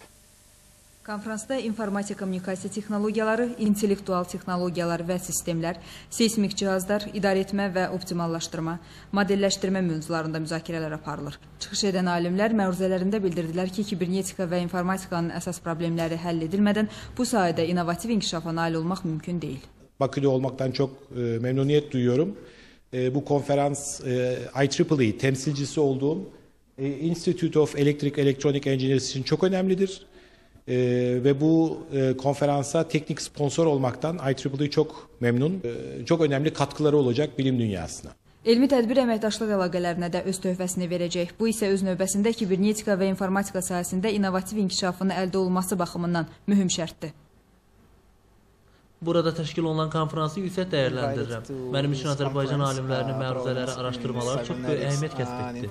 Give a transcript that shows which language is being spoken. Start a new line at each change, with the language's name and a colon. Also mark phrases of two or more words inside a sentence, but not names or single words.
Azerbaijani: Konferansda informasiya kommunikasiya texnologiyaları, intellektual texnologiyalar və sistemlər, seismik cihazlar, idarəetmə və optimallaşdırma, modelləşdirmə mövzularında müzakirələr aparılır. Çıxış edən alimlər məruzələrində bildirdilər ki, kibernetika və informatikanın əsas problemləri həll edilmədən bu sahədə innovativ inkişafa nail olmaq mümkün deyil.
Turkish: Bakü'de olmaktan çok memnuniyet duyuyorum. Bu konferans IEEE temsilcisi olduğum
English: Institute of Electric Electronic Engineers
Turkish: için çok önemlidir. Ve bu konferansa teknik sponsor olmaktan IEEE çok memnun. Çok önemli katkıları olacak bilim dünyasına.
Azerbaijani: Elmi tədbir əməkdaşlıq əlaqələrinə də öz töhfəsini verəcək. Bu isə öz növbəsində kibernetika və informatika sahəsində innovativ inkişafın əldə olması baxımından mühüm şərtdir. Burada təşkil olunan konferansı yüksək dəyərləndirirəm. Mənim üçün Azərbaycan alimlərinin məruzələri, araşdırmaları çox böyük əhəmiyyət kəsb etdi.